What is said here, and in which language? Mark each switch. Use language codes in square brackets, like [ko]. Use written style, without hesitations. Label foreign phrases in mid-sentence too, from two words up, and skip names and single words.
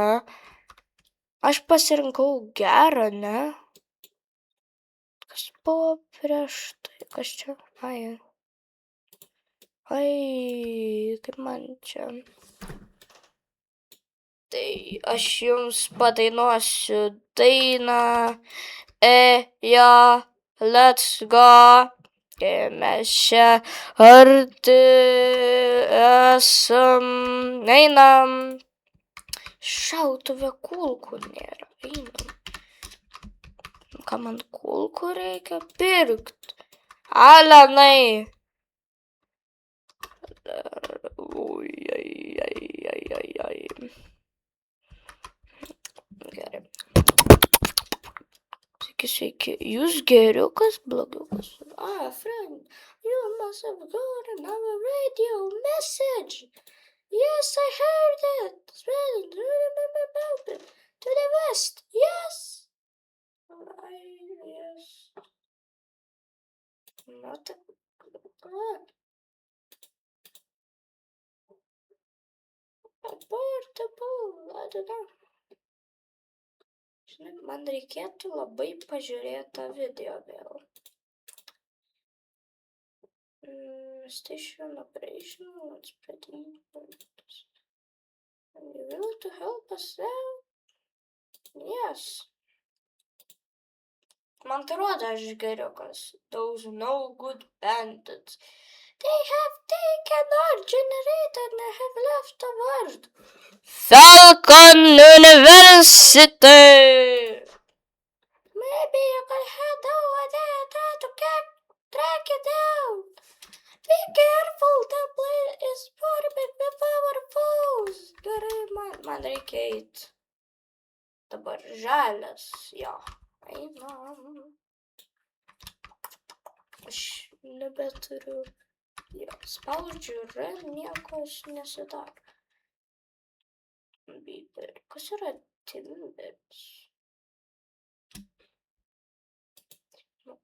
[lt] Aš pasirinkau gerą, ne? Kas buvo prieš tai? Kas čia? Ai, kaip man čia. Tai aš jums padainuosiu dainą. [en] Let's go. [lt] Mes čia arti esam. Einam. Šautuvė kulkų nėra. Einam. Ką man kulkų reikia pirkt? Alenai. Ai. Gerai. Sveiki. Jūs geriukas, blogiukas? [en] Friend, you must have got another radio message. Yes, I heard it. To the west. Yes. Yes. Not portable. I don't know. [lt] Man reikėtų labai pažiūrėti tą video vėl. [en] Station operation, let's pretty important. Are you willing to help us out? Yes. [lt] Man atrodo, aš geriukas. [en] Those no good bandits. They have taken our generator and have left a word. Falcon University. Maybe you can head over there and try to track it down. Be careful, the place is forming with our foes. [lt] Gerai, man reikia eit. Dabar žalias, jo. Einam. Aš nebeturiu. Jo, spaudžiu R, nieko nesidaro. Biberi. Kas yra Timberis?